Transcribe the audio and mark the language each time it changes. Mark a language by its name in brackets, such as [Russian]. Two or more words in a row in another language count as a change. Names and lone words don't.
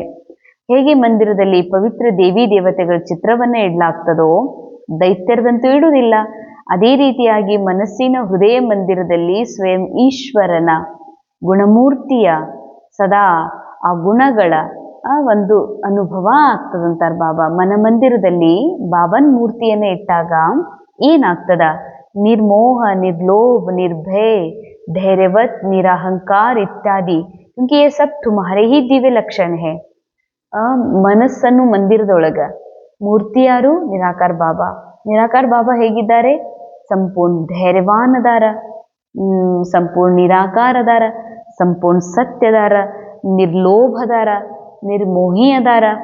[Kannada] ಹೇಗೆ ಮಂದಿರದಲ್ಲಿ ಪವಿತ್ರ ದೇವಿ ದೇವತೆಗಳ ಚಿತ್ರವನ್ನ ಇಡಲಾಗ್ತದೋ ದೈತ್ಯರದಂತೂ ಇಡುವುದಿಲ್ಲ, ಅದೇ ರೀತಿಯಾಗಿ ಮನಸ್ಸಿನ ಹೃದಯ ಮಂದಿರದಲ್ಲಿ ಸ್ವಯಂ ಈಶ್ವರನ ಗುಣಮೂರ್ತಿಯ ಸದಾ ಆ ಗುಣಗಳ ಒಂದು ಅನುಭವ ಆಗ್ತದಂತಾರ ಬಾಬಾ. ಮನಮಂದಿರದಲ್ಲಿ ಬಾಬನ್ ಮೂರ್ತಿಯನ್ನ ಇಟ್ಟಾಗ ಏನಾಗ್ತದ? [Hindi] निर्मोह, निर्लोभ, निर्भय, धैर्यवत, निराहंकार इत्यादि, क्योंकि ये सब तुम्हारे ही दिव्य लक्षण है. [Kannada] ಮನಸ್ಸನ್ನು ಮಂದಿರದೊಳಗ ಮೂರ್ತಿ ಯಾರು? ನಿರಾಕಾರ ಬಾಬಾ. ನಿರಾಕಾರ ಬಾಬಾ ಹೇಗಿದ್ದಾರೆ? ಸಂಪೂರ್ಣ ಧೈರ್ಯವಾನ್ ಅದಾರ, ಸಂಪೂರ್ಣ ನಿರಾಕಾರ ಅದಾರ, ಸಂಪೂರ್ಣ ಸತ್ಯದಾರ, ನಿರ್ಲೋಭ ಅದಾರ, ನಿರ್ಮೋಹಿ ಅದಾರ.